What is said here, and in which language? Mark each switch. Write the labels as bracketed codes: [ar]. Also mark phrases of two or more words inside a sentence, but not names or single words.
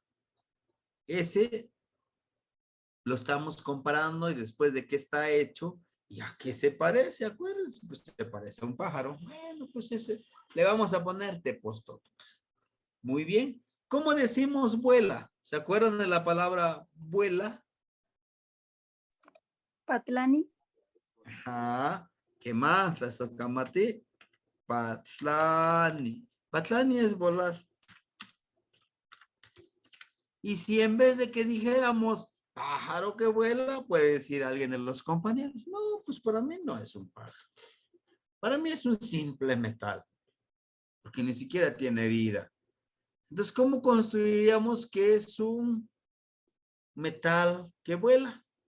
[es] Ese lo estamos comparando y después de qué está hecho y a qué se parece, acuérdense, pues se parece a un pájaro. Bueno, pues ese le vamos a poner tepostoto. Muy bien. ¿Cómo decimos vuela? ¿Se acuerdan de la palabra vuela? Patlani. Ajá. ¿Qué más? La socamate. Patlani. Patlani es volar. Y si en vez de que dijéramos pájaro que vuela, puede decir alguien de los compañeros. No, pues para mí no es un pájaro. Para mí es un simple metal. Porque ni siquiera tiene vida. Entonces, ¿cómo construiríamos que es un metal que vuela?